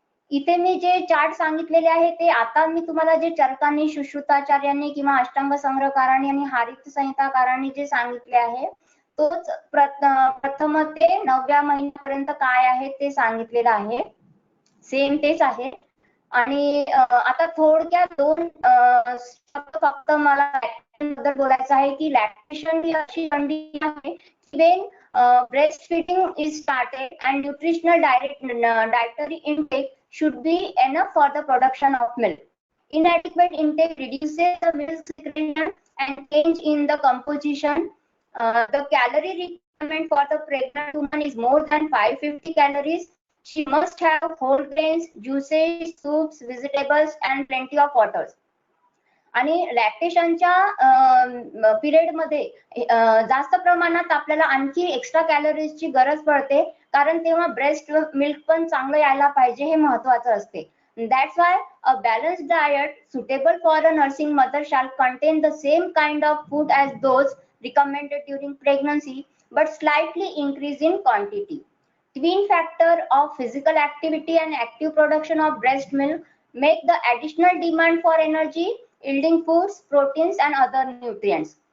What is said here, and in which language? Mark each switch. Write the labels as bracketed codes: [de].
[mr] इथे मी जे चार्ट सांगितलेले आहे ते आता मी तुम्हाला जे चरकांनी, सुश्रुताचार्यांनी किंवा अष्टांग संग्रहकारांनी आणि हारित संहिताकारांनी जे सांगितले आहे तोच प्रथम ते 9व्या महिन्यापर्यंत काय आहे ते सांगितलेलं आहे. सेम तेच आहे. आणि आता थोडक्यात दोन फक्त मला बद्दल बोलायचं आहे की लॅक्टेशन ही अशी कंडिशन आहे [en] when breastfeeding is started and nutritional dietary intake should be enough for the production of milk. Inadequate intake reduces the milk secretion and change in the composition. The calorie requirement for the pregnant woman is more than 550 calories. She must have whole grains, juices, soups, vegetables and plenty of water. [mr] आणि लॅक्टेशनच्या period मध्ये जास्त प्रमाणात आपल्याला आणखी extra कॅलरीजची गरज पडते, कारण तेव्हा ब्रेस्ट मिल्क पण चांगलं यायला पाहिजे हे महत्त्वाचं असते. [en] That's why a balanced diet suitable for a nursing mother shall contain the same kind of food as those recommended during pregnancy, but slightly increase in quantity. Twin factor of physical activity and active production of breast milk make the additional demand for energy, yielding foods, proteins and other nutrients.